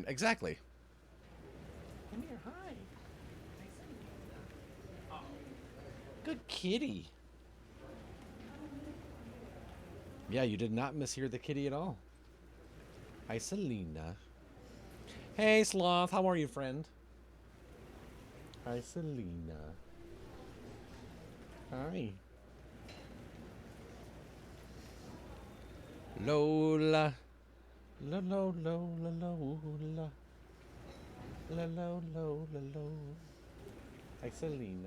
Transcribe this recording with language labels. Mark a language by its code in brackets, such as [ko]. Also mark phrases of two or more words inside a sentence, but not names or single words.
[en] Exactly. Come here, hi. Oh, good kitty. Yeah, you did not mishear the kitty at all. Hi, Selena. Hey, Sloth. How are you, friend? Hi, Selena. Hi. Lola. La lo lo la lo la. La lo lo la lo. Hi, Selena.